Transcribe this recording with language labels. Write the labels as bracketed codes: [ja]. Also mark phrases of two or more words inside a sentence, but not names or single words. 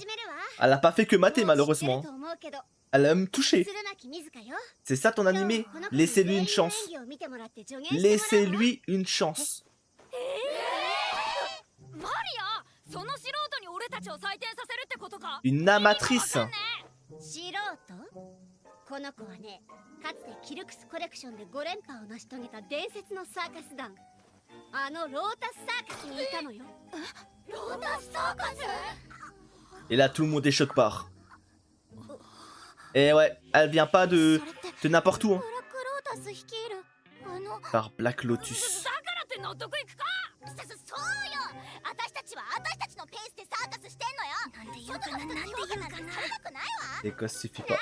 [fr] Elle a pas fait que mater malheureusement. Elle a même touché. C'est ça ton animé. Laissez-lui une chance. Laissez-lui une chance. Une amatrice. [ja] この子はね、かつてキルクスコレクションで5連覇を成し遂げた伝説のサーカス団。あのロータスサーカスにいたのよ。ロータスサーカス [fr] Et là tout le monde est choc part. Et ouais, elle vient pas de n'importe où. Hein. Par Black Lotus. Les gosses suffit pas.